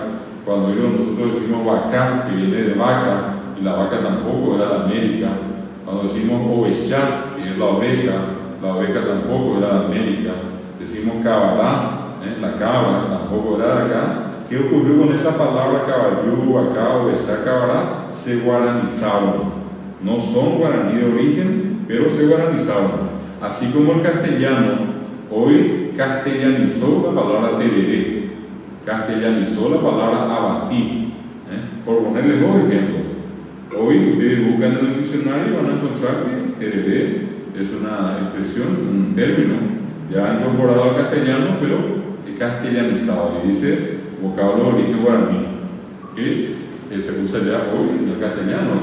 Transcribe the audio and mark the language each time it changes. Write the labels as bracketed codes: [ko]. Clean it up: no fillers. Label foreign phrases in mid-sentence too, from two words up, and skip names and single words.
[es] Cuando nosotros decimos vacá, que viene de vaca, y la vaca tampoco era de América. Cuando decimos ovejá, que es la oveja tampoco era de América. Decimos cabalá, la cabra tampoco era de acá. ¿Qué ocurrió con esa palabra caballú, vacá, ovejá, cabalá? Se guaranizaron. No son guaraní de origen, pero se guaranizaron. Así como el castellano hoy castellanizó la palabra tereré, castellanizó la palabra abatí, por ponerles dos ejemplos. Hoy ustedes buscan en el diccionario y van a encontrar que tereré es una expresión, un término ya incorporado al castellano, pero castellanizado, y dice vocablo de origen guaraní, que se usa ya hoy en el castellano.